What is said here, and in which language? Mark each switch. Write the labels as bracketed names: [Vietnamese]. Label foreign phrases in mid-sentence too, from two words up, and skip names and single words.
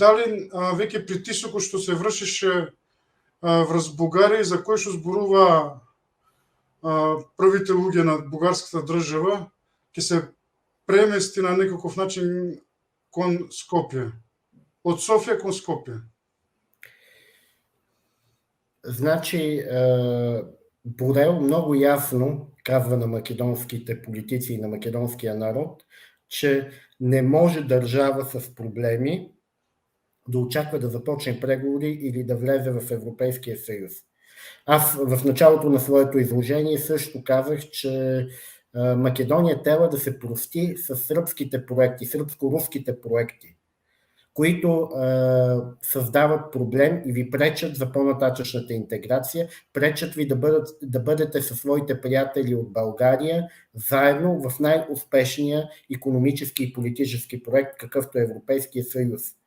[Macedonian] Дали веќе притисокот што се вршеше врз Бугарија и за кој што зборува првите луѓе на бугарската држава ќе се премести на некаков начин кон Скопје? От София кон Скопје? [Bulgarian] Значи, Борел много ясно казва на македонските политици и на македонския народ, че не може държава с проблеми да очаква да започне преговори или да влезе в Европейския съюз. Аз в началото на своето изложение също казах, че Македония трябва да се прости с сръбските проекти, сръбско-руските проекти, които създават проблем и ви пречат за по-нататъчната интеграция, пречат ви да бъдете със своите приятели от България заедно в най-успешния икономически и политически проект, какъвто е Европейския съюз.